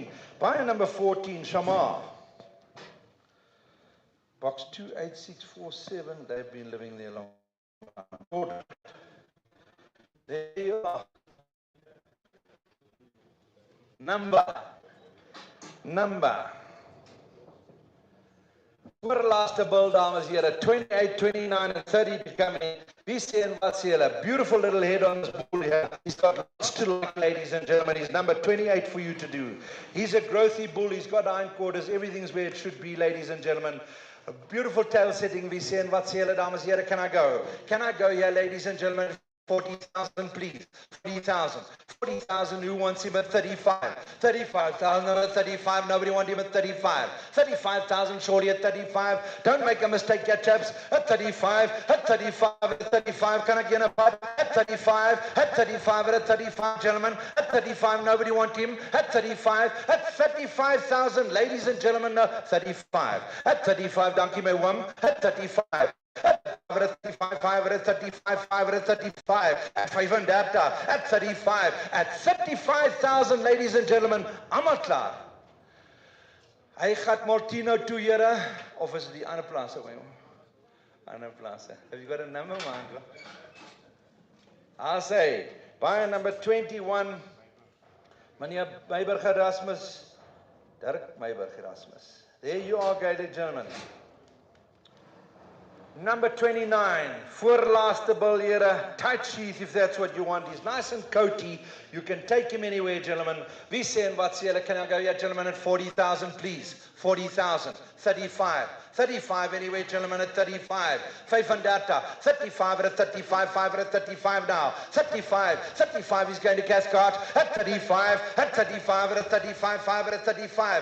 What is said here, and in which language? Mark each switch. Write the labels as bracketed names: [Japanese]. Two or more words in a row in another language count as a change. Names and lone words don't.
[English] Buyer number 14, Shamar. Box 28647. They've been living there long. There you are. Number. [Afrikaans] Voorlaaste bil, dames en heren, 28, 29 [English] and 30 to come in. BC and Vatsela, beautiful little head on this bull here. He's got lots to like, ladies and gentlemen. He's number 28 for you to do. He's a growthy bull. He's got hindquarters. Everything's where it should be, ladies and gentlemen. A beautiful tail setting, BC and Vatsela, [Afrikaans] dames en heren. [English] Can I go? Can I go here, ladies and gentlemen? 40,000, please. 40,000. 40,000. Who wants him at 35? 35,000 at 35. Nobody wants him at 35. 35,000 surely at 35. Don't make a mistake, yet, chaps. At 35. At 35. At 35. Can I get a butt? At 35. At 35. At 35, gentlemen. At 35. Nobody wants him. At 35. At 35,000. Ladies and gentlemen, no. 35. At 35. [Afrikaans] Dankie my wom. [English] At 35. At 35, 5 at 35, 5 at 35, at 35, at 35, at 35,000, ladies and gentlemen, [Afrikaans] allemaal klaar. Hy gaat Martino toe, here, of is it die ander plaas? Ander plaas. [English] Have you got a number, man? I'll say, buyer number 21, meneer Meiberg Erasmus, Dirk Meiberg Erasmus. There you are, ladies and gentlemen. Number 29, [Afrikaans] voorlaaste bil [English] here, tight sheath if that's what you want. He's nice and coaty. You can take him anywhere, gentlemen. [Afrikaans] Wie sê en wat sê julle? [English] Can I go here, gentlemen, at 40,000, please? 40,000, 35. 35 anyway, gentlemen, at 35. 35, 35 at 35, 5 at 35 now. 35, 35 is going to Cascart. At 35, at 35 at 35, 5 at 35.